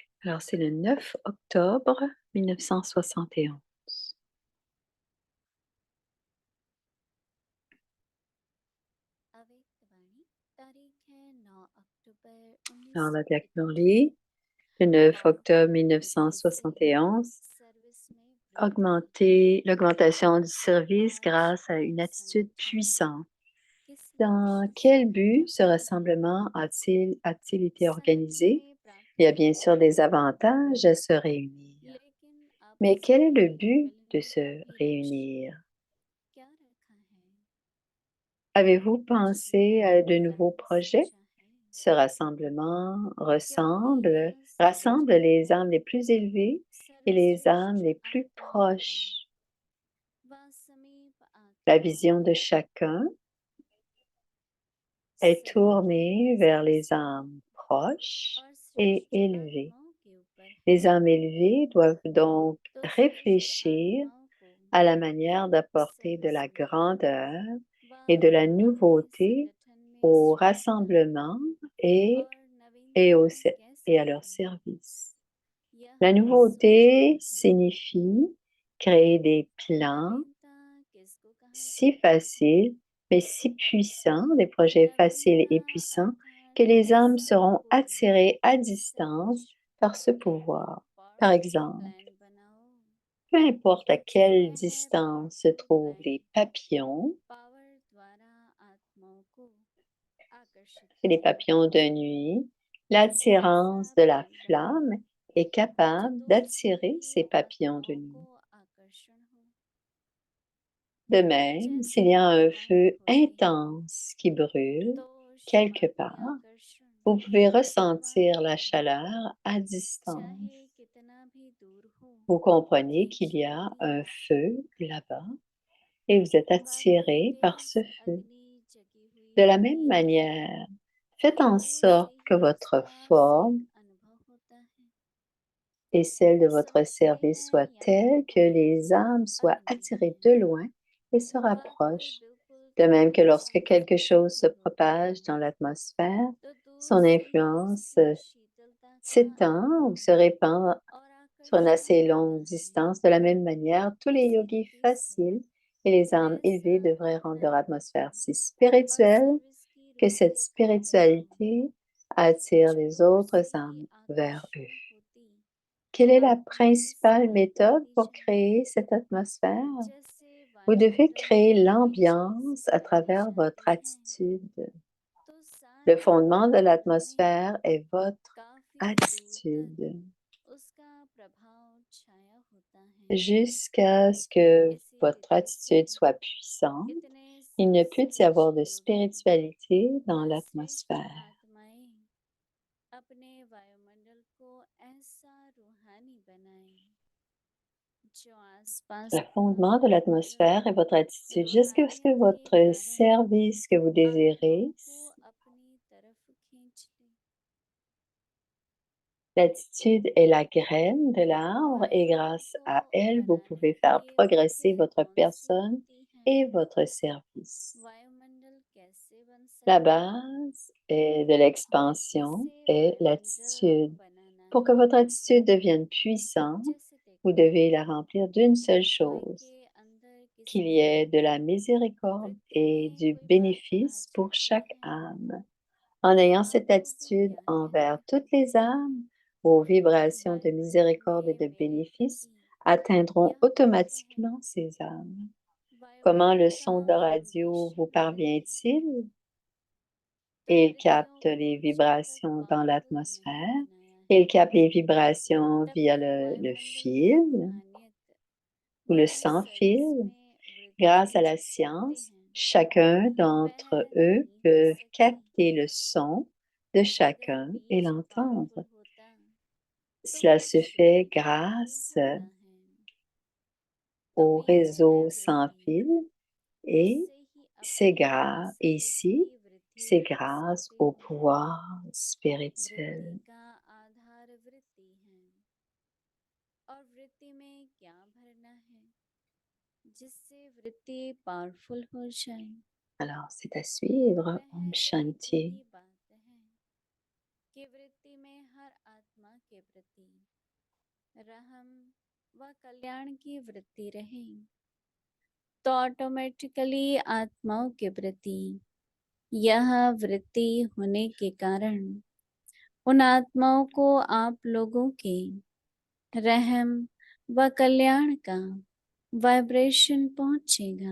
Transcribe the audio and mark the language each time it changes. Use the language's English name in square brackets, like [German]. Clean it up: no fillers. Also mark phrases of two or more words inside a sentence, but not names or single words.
[French] Alors, c'est le 9 octobre 1971. [Hindi] अवेक्तवाणी तारीख है 9 अक्टूबर [French] Alors, la 1971 Diac-Norly, le 9 [Hindi] और [French] octobre [Hindi] वृद्धि से [French] 1971, [Hindi] सर्विस में वृद्धि [French] l'augmentation du service [Hindi] आज [French] grâce à une [Hindi] यह [French] attitude [Hindi] संगठन [French] puissante. [Hindi] किस [French] Dans [Hindi] लक्ष्य से [French] quel but ce [Hindi] प्रबंधित है? [French] rassemblement a-t-il été [Hindi] संगठन [French] organisé? [Hindi] में [French] Il y a [Hindi] प्राकृतिक [French] bien sûr des [Hindi] संसाधन [French] avantages à se réunir. [Hindi] लेकिन [French] Mais [Hindi] आपस [French] quel est [Hindi] में [French] le [Hindi] घुल [French] but de [Hindi] मिलने का [French] se [Hindi] भी लक्ष्य [French] réunir? [Hindi] क्या रखा है? [French] Avez-vous [Hindi] कुछ [French] pensé [Hindi] नया [French] à de nouveaux [Hindi] करने [French] projets? [Hindi] सोचा है [French] Ce rassemblement [Hindi] क्योंकि यह [French] rassemble [Hindi] संगठन [French] les [Hindi] को [French] âmes les plus élevées et les âmes [Hindi] सर्वश्रेष्ठ [French] les plus [Hindi] आत्माओं का [French] proches. [Hindi] व समीप [French] La [Hindi] आत्माओं [French] vision [Hindi] के [French] de chacun est [Hindi] समीप [French] tournée vers les [Hindi] सर्वश्रेष्ठ [French] âmes proches [Hindi] और [French] et [Hindi] श्रेष्ठ [French] élevées. [Hindi] आत्माओं के ऊपर है [French] Les âmes élevées doivent donc [Hindi] तो श्रेष्ठ [French] réfléchir [Hindi] आत्माओं को [French] à la manière d'apporter de la [Hindi] सर्वसम्मति [French] grandeur [Hindi] व [French] et de la [Hindi] अपने [French] nouveauté [Hindi] संगठन में [French] au [Hindi] श्रेष्ठता [French] rassemblement et, [Hindi] और [French] et, [Hindi] नवीनता कैसे [French] et à leur [Hindi] लाएं [French] service. [Hindi] यह [French] La [Hindi] सोचना [French] nouveauté [Hindi] है [French] signifie créer des plans [Hindi] नवीनता किसको कहा [French] si [Hindi] जाता है [French] faciles, mais si puissants, des projets faciles [Hindi] नवीनता [French] et puissants, que [Hindi] अर्थात [French] les âmes [Hindi] ऐसा [French] seront [Hindi] कोई [French] attirées à distance [Hindi] सर्वश्रेष्ठ [French] par ce pouvoir. Par [Hindi] पावरफुल [French] exemple, [Hindi] प्लान बनाओ [French] peu importe à [Hindi] जो [French] quelle [Hindi] यह है [French] distance se [Hindi] पावरफुल [French] trouvent [Hindi] प्लान [French] les papillons, [Hindi] पावर द्वारा आत्माओं को आकर्षित [French] et les [Hindi] करे [French] papillons de nuit, [Hindi] ऐसा [French] l'attirance de la [Hindi] प्लान बनाओ [French] flamme est [Hindi] जो [French] capable [Hindi] दूर से [French] d'attirer [Hindi] ही [French] ces papillons de [Hindi] आत्माओं को [French] nuit. [Hindi] आकर्षण हो [French] De même, s'il [Hindi] जैसे [French] y a un [Hindi] परमाणु [French] feu [Hindi] होते हैं [French] intense qui brûle [Hindi] तो [French] quelque [Hindi] शुरुआती [French] part, [Hindi] आकर्षण [French] vous pouvez [Hindi] शुरुआत [French] ressentir la [Hindi] में [French] chaleur à distance. [Hindi] चाहे कितना भी दूर हो [French] Vous comprenez qu'il y a [Hindi] खींचेगी [French] un feu là-bas et vous êtes [Hindi] वाकई [French] attiré par [Hindi] तेज [French] ce feu. [Hindi] अग्नि जगी हुई [French] De la même [Hindi] होती है [French] manière, faites en [Hindi] दूर से [French] sorte que [Hindi] ही [French] votre [Hindi] उसका [French] forme [Hindi] सिर्फ अनुभव होता है [French] et celle de votre [Hindi] समझते [French] service [Hindi] हैं [French] soient [Hindi] यहाँ [French] telles que [Hindi] कोई [French] les âmes soient [Hindi] अग्नि [French] attirées [Hindi] है [French] de loin et se [Hindi] वह कोई [French] rapprochent. [Hindi] बिल्कुल [French] De même que [Hindi] छोटी [French] lorsque [Hindi] सी [French] quelque chose se [Hindi] स्फूर्ति होती [French] propage [Hindi] है [French] dans l'atmosphère, [Hindi] तो दूर [French] son [Hindi] से ही [French] influence [Hindi] उसकी शीतलता का [French] s'étend ou se [Hindi] अनुभव [French] répand [Hindi] और [French] sur une [Hindi] आकर्षण [French] assez [Hindi] होता [French] longue [Hindi] है [French] distance. De la même manière, tous les [Hindi] उसी [French] yogis [Hindi] रीति से [French] faciles et les âmes [Hindi] ऐसा [French] élevées devraient rendre leur [Hindi] आत्माएं [French] atmosphère [Hindi] बनाओ [French] si [Hindi] और [French] spirituelle [Hindi] सर्विस की [French] que cette [Hindi] रूपरेखा बनाओ [French] spiritualité attire [Hindi] जो [French] les [Hindi] दूर से [French] autres [Hindi] ही [French] âmes vers eux. [Hindi] आकर्षण होती [French] Quelle est la [Hindi] आत्माएं [French] principale [Hindi] स्वीकार [French] méthode [Hindi] करनी [French] pour [Hindi] चाहिए [French] créer cette atmosphère? [Hindi] जैसे [French] Vous devez [Hindi] वायुमंडल [French] créer [Hindi] में कोई चीज [French] l'ambiance à [Hindi] बनाई [French] travers votre [Hindi] जाती है [French] attitude. [Hindi] तो [French] Le [Hindi] सारी [French] fondement de [Hindi] वायुमंडल में [French] l'atmosphère est votre [Hindi] काफी दूर [French] attitude. [Hindi] तक उसका प्रभाव छाया होता है [French] Jusqu'à ce que [Hindi] इसी [French] votre [Hindi] रीति से [French] attitude soit puissante, [Hindi] इतने [French] il ne peut y avoir [Hindi] सर्वश्रेष्ठ [French] de [Hindi] योगी [French] spiritualité dans [Hindi] व श्रेष्ठ [French] l'atmosphère. [Hindi] आत्माएं अपने वायुमंडल को ऐसा रूहानी बनाएं जो आसपास [French] Le [Hindi] का [French] fondement de [Hindi] वायुमंडल [French] l'atmosphère est votre attitude. Jusqu'à ce que [Hindi] रूहानियत के [French] votre [Hindi] कारण [French] service que vous désirez, [Hindi] आत्माओं को अपनी तरफ खींच ले [French] l'attitude est la graine de l'arbre et [Hindi] वायुमंडल [French] grâce [Hindi] को [French] à elle, vous [Hindi] बनाने [French] pouvez [Hindi] के [French] faire [Hindi] लिए [French] progresser [Hindi] विधियां [French] votre [Hindi] कौन सी [French] personne [Hindi] होती हैं [French] et votre service. [Hindi] वायुमंडल कैसे बन [French] La [Hindi] सकता है [French] base de l'expansion [Hindi] जिससे [French] est [Hindi] वायुमंडल [French] l'attitude. [Hindi] बनाना [French] Pour que [Hindi] है [French] votre attitude devienne puissante, [Hindi] जैसे [French] vous [Hindi] देखो [French] devez la remplir d'une seule [Hindi] कोई [French] chose, [Hindi] के अंदर [French] qu'il [Hindi] किसी [French] y ait de la miséricorde [Hindi] वृत्ति [French] et [Hindi] में [French] du [Hindi] कोई बात आ [French] bénéfice pour [Hindi] जाती [French] chaque [Hindi] है [French] âme. En ayant [Hindi] तो [French] cette [Hindi] वो [French] attitude [Hindi] क्या [French] envers [Hindi] कहलाती [French] toutes [Hindi] है [French] les âmes, vos vibrations de [Hindi] वायुमंडल [French] miséricorde et [Hindi] में [French] de [Hindi] मेरे [French] bénéfice [Hindi] प्रति [French] atteindront [Hindi] क्या कहते हैं [French] automatiquement ces âmes. Comment [Hindi] वायुमंडल [French] le [Hindi] का [French] son de radio [Hindi] संदेश [French] vous [Hindi] मिलने [French] parvient-il? [Hindi] तो [French] Il [Hindi] वृत्तियों [French] capte les [Hindi] को जब तक [French] vibrations dans [Hindi] पावरफुल नहीं [French] l'atmosphère. [Hindi] बनाया [French] Il [Hindi] है [French] capte les vibrations [Hindi] तब [French] via [Hindi] तक [French] le [Hindi] वायुमंडल की [French] fil [Hindi] रूहानियत [French] ou le [Hindi] व [French] sans [Hindi] सर्विस [French] fil. [Hindi] में [French] Grâce à [Hindi] वृद्धि [French] la [Hindi] जो चाहते [French] science, [Hindi] हैं [French] chacun [Hindi] वह [French] d'entre eux [Hindi] नहीं हो [French] peut [Hindi] सकती [French] capter le son de [Hindi] अगर [French] chacun et [Hindi] बीज [French] l'entendre. [Hindi] पावरफुल होता तो [French] Cela [Hindi] वो [French] se [Hindi] शुरू [French] fait [Hindi] ही पावरफुल [French] grâce [Hindi] होता है तो [French] au [Hindi] बीज है [French] réseau sans [Hindi] वृद्धि [French] fil et [Hindi] इससे ही अपने सर्विस [French] ici, [Hindi] की वृद्धि [French] c'est [Hindi] कर [French] grâce [Hindi] सकते [French] au [Hindi] हो [French] pouvoir [Hindi] वृद्धि [French] spirituel. [Hindi] का आधार वृत्ति है और वृत्ति में क्या भरना है जिससे वृत्ति पावरफुल हो जाए [French] Alors, c'est à suivre. [Hindi] वह Om एक Shanti. ही बात है कि वृत्ति में हर आत्मा के प्रति रहम व कल्याण की वृत्ति रहे तो ऑटोमेटिकली आत्माओं के प्रति यह वृत्ति होने के कारण उन आत्माओं को आप लोगों के रहम व कल्याण का वाइब्रेशन पहुंचेगा।